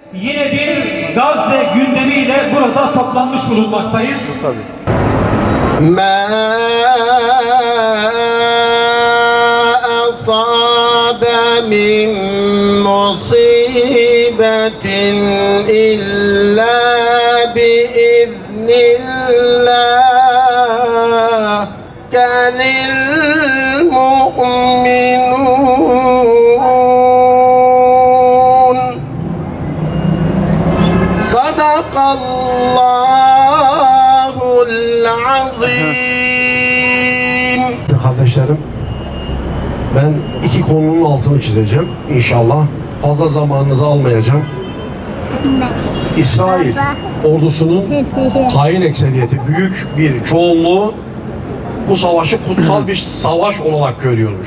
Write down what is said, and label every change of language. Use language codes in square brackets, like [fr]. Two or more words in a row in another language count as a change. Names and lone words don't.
[tr] yine bir Gazze gündemiyle burada toplanmış bulunmaktayız. [ar] مَا أَصَابَ مِن مُّصِيبَةٍ إِلَّا بِإِذْنِ اللَّهِ كَلِلْمُؤْمِنُونَ صَدَقَ اللّٰهُ الْعَظِيمُ. [tr] Kardeşlerim, ben iki konunun altını çizeceğim inşallah. Fazla zamanınızı almayacağım. İsrail ordusunun hain ekseriyeti, büyük bir çoğunluğu bu savaşı kutsal bir savaş olarak görüyormuş.